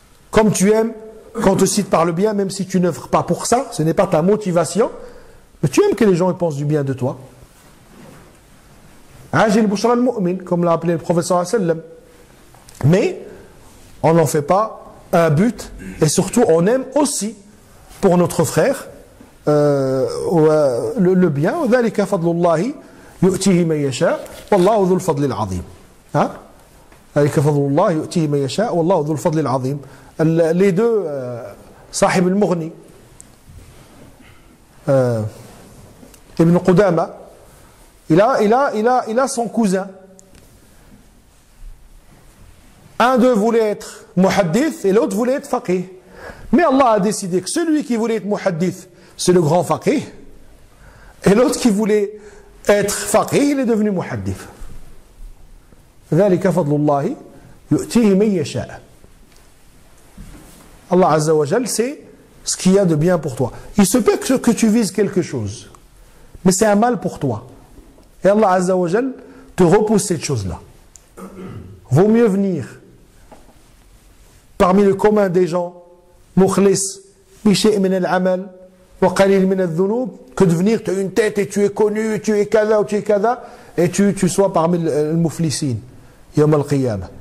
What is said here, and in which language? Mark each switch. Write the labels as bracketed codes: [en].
[fr] Comme tu aimes quand on te cite par le bien, même si tu n'œuvres pas pour ça, ce n'est pas ta motivation, mais tu aimes que les gens pensent du bien de toi. [ar] Ajil bushra al-mu'min, [fr] comme l'a appelé le professeur sallallahu alayhi wa sallam. Mais on n'en fait pas un but, et surtout on aime aussi pour notre frère le bien. [ar] وذلك فضل الله يؤتيه من يشاء والله ذو الفضل العظيم. ذلك فضل الله يؤتيه من يشاء والله ذو الفضل العظيم. [fr] Les deux, Sahib al-Mughni, Ibn Qudama, il a son cousin. Un d'eux voulait être muhaddith et l'autre voulait être faqih. Mais Allah a décidé que celui qui voulait être muhaddith, c'est le grand faqih, et l'autre qui voulait être faqih, il est devenu muhaddith. [ar] ذلك فضل الله يؤتيه من يشاء. [fr] Allah Azza wa Jal, c'est ce qu'il y a de bien pour toi. Il se peut que tu vises quelque chose, mais c'est un mal pour toi. Et Allah Azza wa Jal te repousse cette chose-là. Vaut mieux venir parmi le commun des gens, [ar] mukhlis, bishi' min al-amal, wa qalil min al-dhunub, [fr] que de venir, tu as une tête et tu es connu, tu es kada ou tu es kada, et tu sois parmi le muflisin, [ar] yawm al-qiyamah.